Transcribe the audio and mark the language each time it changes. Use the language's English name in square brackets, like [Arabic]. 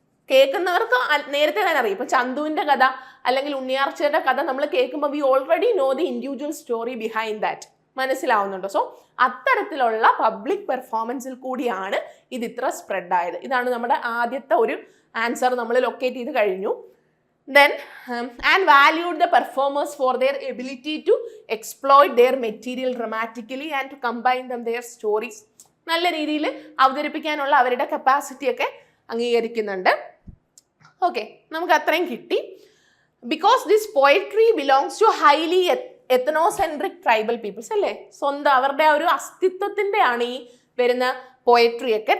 [Malayalam] കേൾക്കുന്നവർക്ക് നേരത്തെ തന്നെ അറിയാം. ഇപ്പൊ ചന്തുവിന്റെ കഥ അല്ലെങ്കിൽ ഉണ്ണിയാർച്ചയുടെ കഥ നമ്മൾ കേൾക്കുമ്പോൾ [English] We already know the individual story behind that. [Malayalam] മനസ്സിലാവുന്നുണ്ടോ? സോ അത്തരത്തിലുള്ള പബ്ലിക് പെർഫോമൻസിൽ കൂടിയാണ് ഇത് ഇത്ര സ്പ്രെഡ് ആയത്. ഇതാണ് നമ്മുടെ ആദ്യത്തെ ഒരു ആൻസർ നമ്മൾ ലൊക്കേറ്റ് ചെയ്ത് കഴിഞ്ഞു. [English] Then and valued the performers for their ability to exploit their material dramatically and to combine them their stories. [Malayalam] നല്ല രീതിയിൽ അവതരിപ്പിക്കാനുള്ള അവരുടെ കപ്പാസിറ്റിയൊക്കെ അംഗീകരിക്കുന്നുണ്ട്. ഓക്കെ, നമുക്ക് അത്രയും കിട്ടി. [English] Because this poetry belongs to highly ethnocentric tribal peoples. [Malayalam] അല്ലേ, സ്വന്തം അവരുടെ ആ ഒരു അസ്തിത്വത്തിൻ്റെ ആണ് ഈ വരുന്ന പോയട്രിയൊക്കെ.